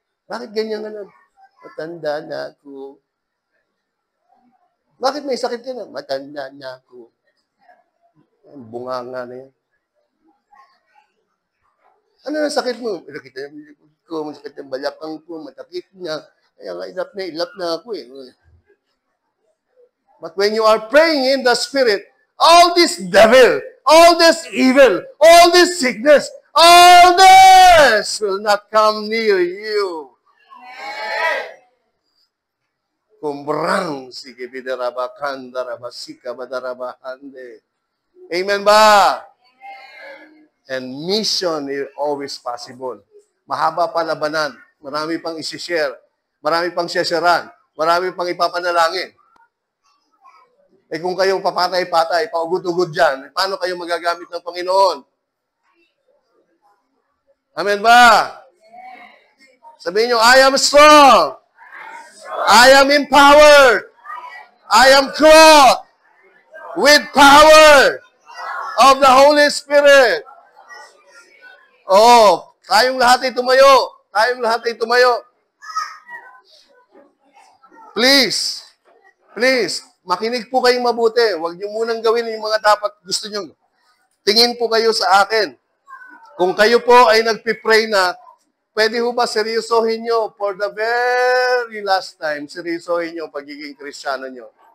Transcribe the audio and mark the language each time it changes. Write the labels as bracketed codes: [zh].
[tl] Bakit ganyan ka na? Matanda na ako. Bakit may sakit ka na? Matanda na ako. Ang bunganga na yan. Ano na sakit mo? Nakita niya ko, masakit ang balakang ko, matakit niya. Kaya nga, ilap na ako eh. [en] But when you are praying in the Spirit, all this devil, all this evil, all this sickness, all this will not come near you. Kumbrang sige bidarabakanda rabasika badarabahande. Amen ba? And mission is always possible. [tl] Mahaba pa labanan. Marami pang isi-share. Marami pang shesharan. Marami pang ipapanalangin. Eh kung kayong papatay-patay, paugod-ugod dyan, paano kayo magagamit ng Panginoon? Amen ba? Sabihin nyo, [en] I am strong. I am empowered. I am clothed with power of the Holy Spirit. [tl] Oh, tayong lahat ay tumayo. Tayong lahat ay tumayo. Please, makinig po kayong mabuti. Huwag niyo munang gawin yung mga dapat gusto niyo. Tingin po kayo sa akin. Kung kayo po ay nagpipray na, pwede ho ba seryosohin nyo [en] for the very last time, [tl] seryosohin nyo pagiging Kristiyano nyo.